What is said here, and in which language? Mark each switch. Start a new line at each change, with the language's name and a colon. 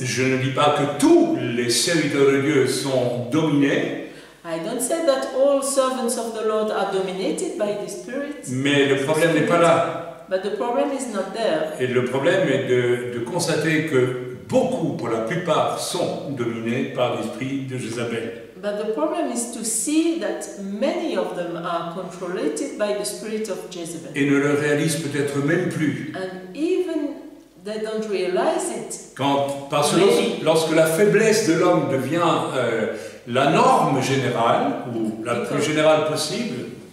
French: Je ne dis pas que tous les serviteurs de Dieu sont dominés.
English: I don't say that all servants of the Lord are dominated by the Spirit.
French: Mais le problème n'est pas là.
English: But the problem is not there.
French: Et le problème est de constater que beaucoup, pour la plupart, sont dominés par l'esprit de Jézabel.
English: But the problem is to see that many of them are controlled by the spirit of Jezebel.
French: Et ne le réalisent peut-être même plus.
English: And even they don't realize it.
French: Parce que lorsque la faiblesse de l'homme devient la norme générale, ou la plus générale possible,